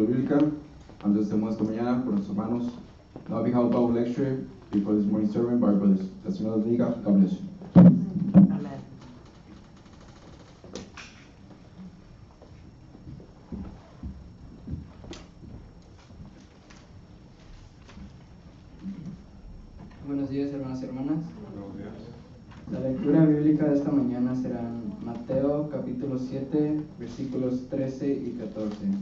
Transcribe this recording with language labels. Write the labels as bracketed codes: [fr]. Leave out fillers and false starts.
[es] bíblica ante el sermón esta mañana por nuestros hermanos. [en] Now we have a Bible lecture before this morning sermon by our brothers. [es] Que el Señor los bendiga. [en] God bless you. [es] Amén. Buenos días, hermanos y hermanas. La lectura bíblica de esta mañana será Mateo capítulo 7, versículos 13 y 14.